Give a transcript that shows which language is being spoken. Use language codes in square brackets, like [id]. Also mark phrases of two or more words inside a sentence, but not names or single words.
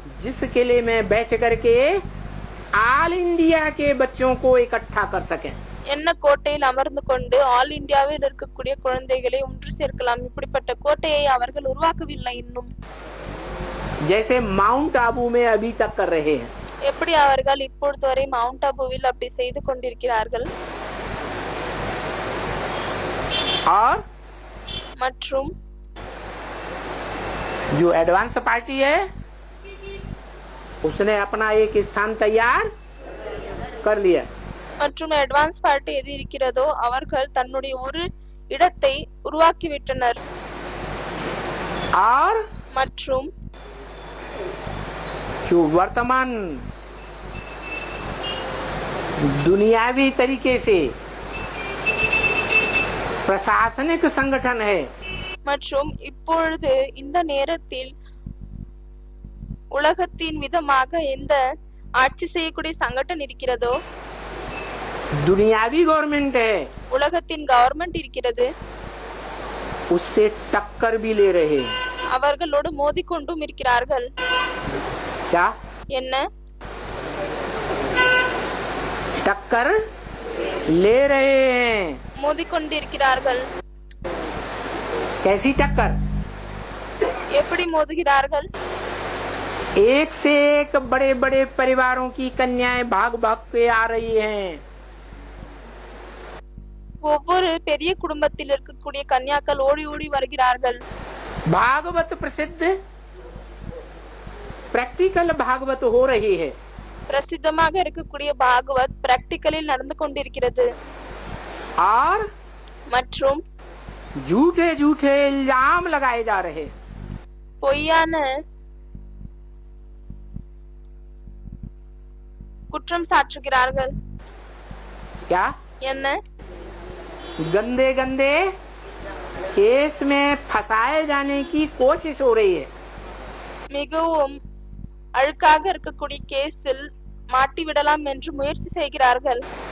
[hi] जिस किले में बैठ करके [en] All India [hi] के बच्चों को इकट्ठा कर सकें। [ta] என்ன கோட்டையில் அமர்ந்து கொண்டு [en] All India [ta] இருக்கக்கூடிய குழந்தைகளை ஒன்று சேர்க்கலாம். இப்படிப்பட்ட கோட்டையை அவர்கள் உருவாக்கவில்லை இன்னும். [hi] जैसे माउंट आबू में अभी तक कर रहे हैं। [ta] எப்படி அவர்கள் இப்பொழுது வரை மவுண்ட் ஆபுவில் அப்படி செய்து கொண்டிருக்கிறார்கள். [hi] और [ta] மற்றும் [hi] जो [en] advance party [hi] है उसने अपना एक स्थान तैयार कर लिया। [ta] மற்றும் [en] advance party [ta] எது இருக்கிறதோ அவர்கள் தன்னுடைய ஒரு இடத்தை உருவாக்கிவிட்டனர். [hi] और [ta] மற்றும் [hi] जो वर्तमान दुनियावी तरीके से प्रशासनिक संगठन है, [ta] மற்றும் இப்பொழுது இந்த நேரத்தில் உலகத்தின் விதமாக எந்த ஆட்சி செய்யக்கூடிய சங்கடம் இருக்கிறதோ, [hi] दुनियावी गवर्नमेंट है, [ta] உலகத்தின் கவர்மெண்ட் இருக்கிறது, [hi] उससे टक्कर भी ले रहे हैं। [ta] அவர்களோடு மோதிக்கொண்டும் இருக்கிறார்கள். [hi] क्या [ta] என்ன? [hi] टक्कर ले रहे हैं? [ta] மோதிக்கொண்டிருக்கிறார்கள். [hi] कैसी टक्कर? [ta] எப்படி மோதுகிறார்கள்? [hi] एक से एक बड़े बड़े परिवारों की कन्याएं भाग भाग के आ रही हैं। [ta] ஒவ்வொரு பெரிய குடும்பத்தில் இருக்கக்கூடிய கன்யாக்கள் ஓடி ஓடி வருகிறார்கள். [hi] भागवत प्रसिद्ध प्रैक्टिकल भागवत हो रही है। [ta] பிரசித்தமாக இருக்கக்கூடிய பாகவத் பிராக்டிகலில் நடந்து கொண்டிருக்கிறது. [hi] और [ta] மற்றும் [hi] झूठे झूठे इल्जाम लगाए जा रहे, [ta] பொய்யான குற்றம் சாட்டுகிறார்கள். [hi] क्या [ta] என்ன? [hi] गंदे गंदे केस में फंसाए जाने की कोशिश हो रही है। [ta] மிகவும் அழுக்காக இருக்கக்கூடிய கேஸில் மாட்டி விடலாம் என்று முயற்சி செய்கிறார்கள்.